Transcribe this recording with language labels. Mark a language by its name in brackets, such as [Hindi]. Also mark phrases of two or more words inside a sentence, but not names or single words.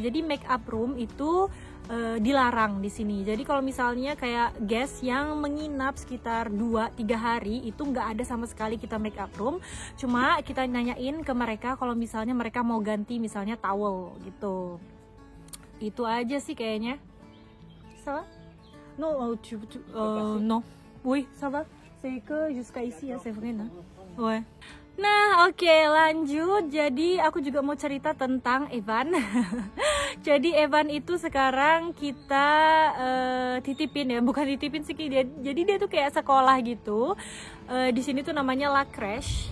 [Indonesian] Jadi [English] makeup room [Indonesian] itu dilarang di sini. Jadi kalau misalnya kayak guest yang menginap sekitar 2-3 hari itu nggak ada sama sekali kita [English] makeup room. [Indonesian] Cuma kita nanyain ke mereka kalau misalnya mereka mau ganti misalnya towel gitu. Itu aja sih kayaknya. [French] Ça va? Non. Oui, ça va. C'est que jusqu'à ici ya, c'est vrai nah. Ouais. [Indonesian] Nah, oke, lanjut. Jadi aku juga mau cerita tentang Evan. Jadi Evan itu sekarang kita titipin ya, bukan titipin sih dia. Jadi dia tuh kayak sekolah gitu. Di sini tuh namanya La Crèche.